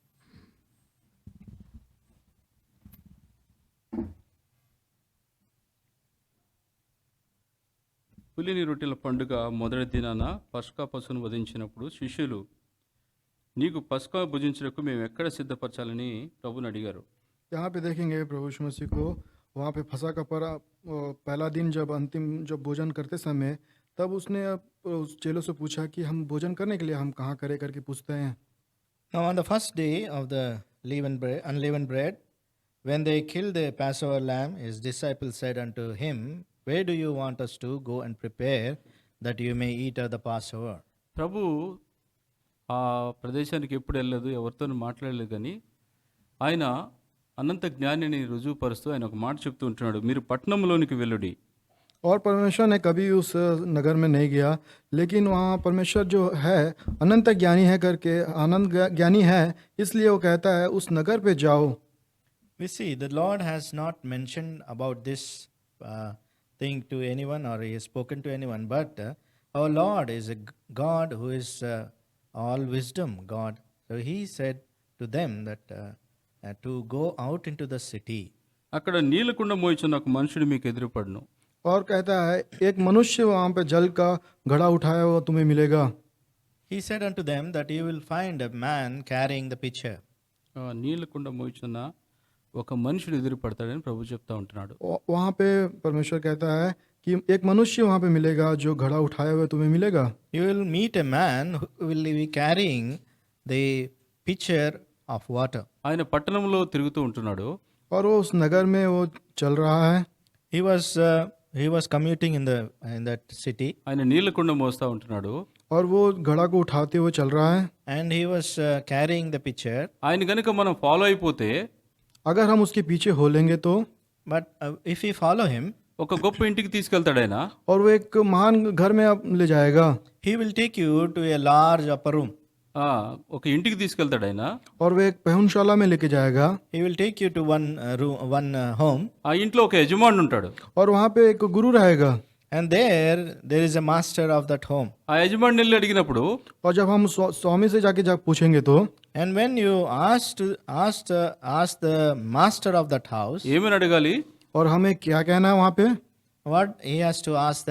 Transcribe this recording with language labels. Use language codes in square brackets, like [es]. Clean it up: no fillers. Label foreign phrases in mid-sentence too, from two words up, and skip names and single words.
[te] పులిని రొట్టెల పండుగ మొదటి దినాన పస్కా పశువును వధించినప్పుడు శిష్యులు నీకు పస్కా భుజించుటకు మేము ఎక్కడ సిద్ధపరచాలని ప్రభుని అడిగారు. [hi] यहाँ पे देखेंगे प्रभु यीशु मसीह को, वहाँ पे फसा का पहला दिन जब भोजन करते समय तब उसने उस चेलों से पूछा कि हम भोजन करने के लिए हम कहाँ करें करके पूछते हैं। [en] Now on the first day of the unleavened bread, when they killed the Passover lamb, his disciples said unto him, where do you want us to go and prepare that you may eat of the Passover? [te] ప్రభు ఆ ప్రదేశానికి ఎప్పుడు వెళ్ళలేదు, ఎవరితో మాట్లాడలేదు. కానీ ఆయన అనంత జ్ఞానిని రుజువుపరుస్తూ ఆయన ఒక మాట చెప్తూ ఉంటున్నాడు, మీరు పట్టణంలోనికి వెళ్ళుడి. [hi] और परमेश्वर ने कभी उस नगर में नहीं गया, लेकिन वहाँ परमेश्वर जो है अनंत ज्ञानी है करके, ज्ञानी है, इसलिए वो कहता है उस नगर पे जाओ. [en] We see the Lord has not mentioned about this thing to anyone, or he has spoken to anyone, but our Lord is a God who is all wisdom God. So he said to them that to go out into the city. [te] అక్కడ నీళ్ళకుండ మోయిచున్న ఒక మనుషుడు మీకు ఎదురుపడును. [hi] और कहता है एक मनुष्य वहाँ पे जल का घड़ा उठाया हुआ तुम्हें मिलेगा. [en] He said unto them that you will find a man carrying the pitcher. [te] నీళ్ళకుండ మోయిచున్న ఒక మనుషుడు ఎదురుపడతాడని ప్రభు చెప్తా ఉంటున్నాడు. [hi] वहाँ पे परमेश्वर कहता है कि एक मनुष्य वहाँ पे मिलेगा जो घड़ा उठाया हुआ तुम्हें मिलेगा. [en] You will meet a man who will be carrying the pitcher of water. [te] ఆయన పట్టణంలో తిరుగుతూ ఉంటున్నాడు. [hi] और वो उस नगर में वो चल रहा है. [en] He was commuting in that city, [te] ఆయన నీళ్ళకుండ మోస్తా ఉంటున్నాడు. [hi] और वो घड़ा को उठाते हुए चल रहा है. [en] and he was carrying the pitcher. [te] ఆయన కనుక మనం ఫాలో అయిపోతే, [hi] अगर हम उसके पीछे हो लेंगे तो, [en] But if we follow him, [te] ఒక గొప్ప ఇంటికి తీసుకెళ్తాడు ఆయన. [hi] और वो एक महान घर में आप ले जाएगा. [en] he will take you to a large upper room. [te] ఒక ఇంటికి తీసుకెళ్తాడు ఆయన. [hi] और वो एक पहुनशाला में लेके जाएगा. [en] He will take you to one room, one home, [te] ఆ ఇంట్లో ఒక యజమానుడు ఉంటాడు. [hi] और वहाँ पे एक गुरु रहेगा. [en] and there is a master of that home. [te] ఆ యజమాని వెళ్ళి అడిగినప్పుడు, [hi] और जब हम स्वामी से जा पूछेंगे तो, [en] And when you ask the master of that house, [te] ఏమని అడగాలి? [hi] और हमें क्या कहना है वहाँ पे, [en] what he has to ask them,